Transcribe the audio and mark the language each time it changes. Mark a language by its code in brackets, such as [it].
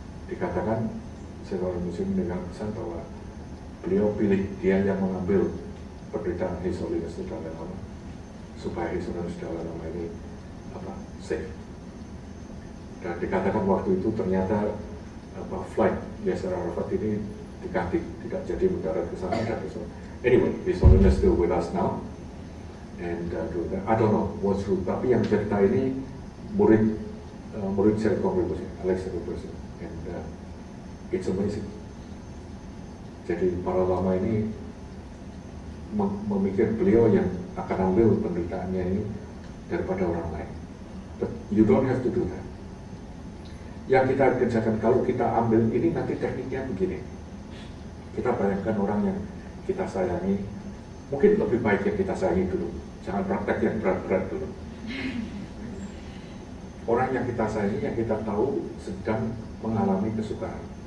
[id] Dikatakan saya konfirmasi mendengar pesan bahwa beliau pilih dia yang mengambil penderitaan His Holiness Dalai Lama supaya His Holiness Dalai Lama ini safe. Dan dikatakan waktu itu ternyata flight Yasser Arafat ini diganti, tidak jadi mendarat ke sana dan ke sana. [en] Anyway, His Holiness still with us now, and I don't know what's true. [id] Tapi yang cerita ini murid Serkong Rinpoche, Alex Rinpoche, [en] and it's amazing. [id] Jadi para lama ini memikir beliau yang akan ambil penderitaannya ini daripada orang lain. [en] But you don't have to do that. [id] Yang kita kerjakan, kalau kita ambil ini nanti tekniknya begini. Kita bayangkan orang yang kita sayangi, mungkin lebih baik yang kita sayangi dulu. Jangan praktek yang berat-berat dulu. Orang yang kita sayangi, yang kita tahu sedang mengalami kesukaran.